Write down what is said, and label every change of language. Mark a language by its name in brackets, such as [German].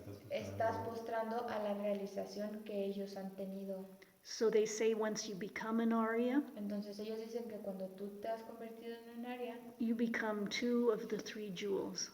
[Spanish] estás postrando a la realización que ellos han tenido. [English] So they say once you become an Arya, [Spanish] Entonces ellos dicen que cuando tú te has convertido en un aria, [English] you become two of the three jewels.